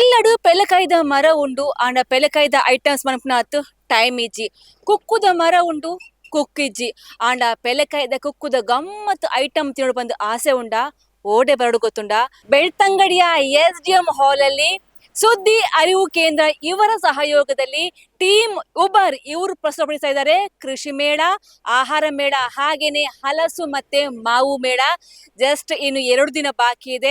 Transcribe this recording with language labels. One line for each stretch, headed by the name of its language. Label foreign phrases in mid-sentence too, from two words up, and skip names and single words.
Tulu: ಆಡು ಪೆಲಕಾಯ್ದ ಮರ ಉಂಡು ಆಂಡ ಪೆಲಕಾಯ್ದ ಐಟಮ್ಸ್ ಮನ್ಪುನಾತ್ ಟೈಮ್ ಇಜ್ಜಿ ಕುಕ್ಕುದ ಮರ ಉಂಡು ಕುಕ್ಕಿಜ್ಜಿ ಆಂಡ ಪೆಲಕಾಯ್ದ ಕುಕ್ಕುದ ಗಮ್ಮತ್ ಐಟಮ್ ತಿನ್ನೋಡು ಬಂದು ಆಸೆ ಉಂಡ ಓಡೆ ಬರಡು ಗೊತ್ತುಂಡ
Kannada: ಬೆಳ್ತಂಗಡಿಯ SDM ಹಾಲ್ ಅಲ್ಲಿ ಸುದ್ದಿ ಅರಿವು ಕೇಂದ್ರ ಇವರ ಸಹಯೋಗದಲ್ಲಿ ಟೀಮ್ ಉಬರ್ ಇವರು ಪ್ರಸ್ತುತಪಡಿಸ್ತಾ ಇದ್ದಾರೆ ಕೃಷಿ ಮೇಳ, ಆಹಾರ ಮೇಳ, ಹಾಗೇನೆ ಹಲಸು ಮತ್ತೆ ಮಾವು ಮೇಳ. ಜಸ್ಟ್ ಇನ್ನು 2 ದಿನ ಬಾಕಿ ಇದೆ.